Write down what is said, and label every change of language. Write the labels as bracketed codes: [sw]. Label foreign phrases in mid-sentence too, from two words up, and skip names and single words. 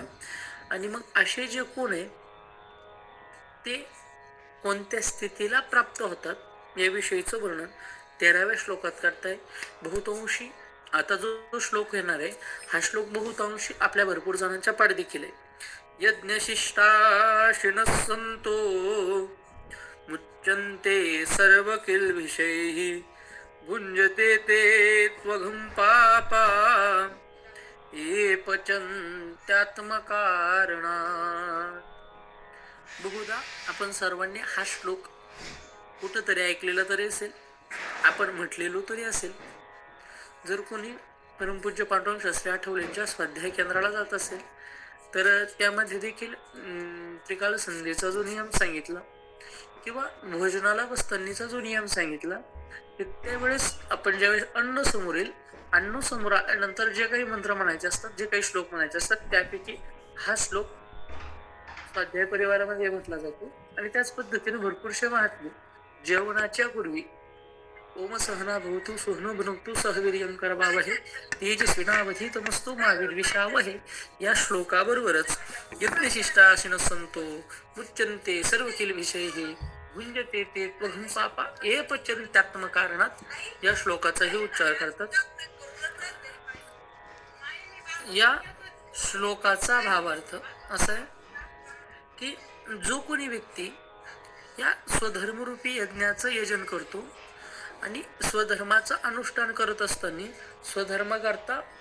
[mr] आणि मग असे जे कोण आहे ते कोणत्या स्थितीला प्राप्त होतात याविषयीचं वर्णन 13व्या श्लोकात करताय. बहुतांशी आता जो श्लोक येणार आहे हा श्लोक बहुतांशी आपल्या भरपूर जणांच्या पाठ देखील आहे. [sa] यज्ञशिष्टाशिन संतो मुच्यन्ते सर्व किल्बिषैः भुञ्जते ते त्वघं पापा ये पचन्त्यात्मकारणात्. [mr] बहुधा आपण सर्वांनी हा श्लोक कुठंतरी ऐकलेला तरी असेल, आपण म्हटलेलो तरी असेल. जर कोणी परमपूज्य पांडुरंग शास्त्री आठवलेंच्या स्वाध्याय केंद्राला जात असेल तर त्यामध्ये देखील त्रिकाल संधीचा जो नियम सांगितला किंवा भोजनाला बसतानीचा जो नियम सांगितला त्यावेळेस आपण ज्यावेळेस अन्न समोर येईल, अन्न समोर आल्यानंतर जे काही मंत्र म्हणायचे असतात, जे काही श्लोक म्हणायचे असतात त्यापैकी हा श्लोक स्वाध्याय परिवारामध्ये म्हटला जातो. आणि त्याच पद्धतीने भरपूरशे महात्मे जेवणाच्या पूर्वी [sa] ओम सहना भवतु सहनो भुनक्तु सह वीर्यं करवावहै तेजस्विनावधीतमस्तु मा विद्विषावहै. [mr] या श्लोकाबरोबरच [sa] यज्ञशिष्टाशिन संतो मुच्यन्ते सर्व किलभिषैः भुंजते ते त्वघं पापा एपचरितात्मकारणात [mr] या श्लोकाचाही उच्चार करतात. या श्लोकाचा भावार्थ असा आहे की जो कोणी व्यक्ती या स्वधर्मरूपी यज्ञाचं यजन करतो आणि स्वधर्माचं अनुष्ठान करत असताना स्वधर्म करता